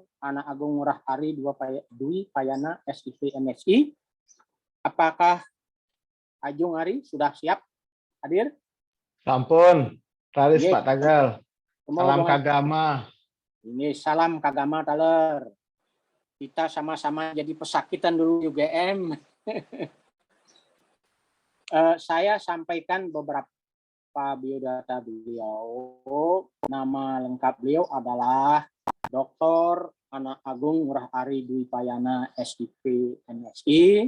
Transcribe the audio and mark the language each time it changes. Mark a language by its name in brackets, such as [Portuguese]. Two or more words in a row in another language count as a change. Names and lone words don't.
[Indonesian] Ana Agung Ngurah Ari Dwi Payana SIP MSI. Apakah Ajung Ari sudah siap hadir? [Balinese] Sampun, taris Ye. [Indonesian] Pak Tagal. Salam Dong. kagama. Ini salam kagama taler. Kita sama-sama jadi pesakitan dulu UGM. Saya sampaikan beberapa biodata beliau. Nama lengkap beliau adalah Dr. Ana Agung Ngurah Ari Dwi Payana SIP MSI.